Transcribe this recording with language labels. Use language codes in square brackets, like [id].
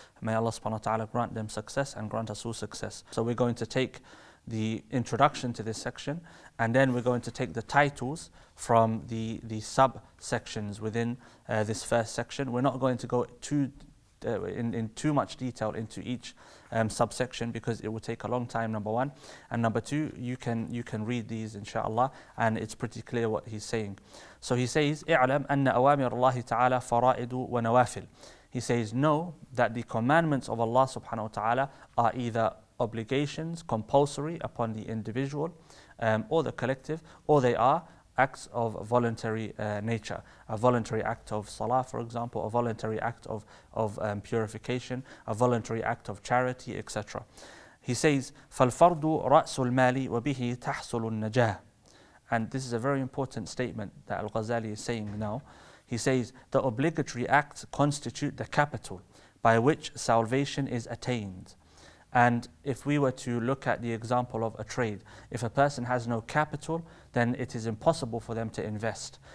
[en] May Allah subhanahu wa ta'ala grant them success and grant us all success. So we're going to take the introduction to this section, and then we're going to take the titles from the subsections within this first section. We're not going to go in too much detail into each subsection, because it will take a long time, number one, and number two, you can read these inshallah, and it's pretty clear what he's saying. So he says, [ar] اعلم أن أوامر الله تعالى فرائض ونوافل. [en] He says, know that the commandments of Allah subhanahu wa ta'ala are either obligations, compulsory upon the individual or the collective, or they are acts of voluntary nature. A voluntary act of salah, for example, a voluntary act of purification, a voluntary act of charity, etc. He says, [ar] فَالْفَرْضُ رَأْسُ الْمَالِ وَبِهِ تَحْصُلُ النَّجَاةِ. [en] And this is a very important statement that Al-Ghazali is saying now. He says, the obligatory acts constitute the capital by which salvation is attained. And if we were to look at the example of a trade, if a person has no capital, then it is impossible for them to invest.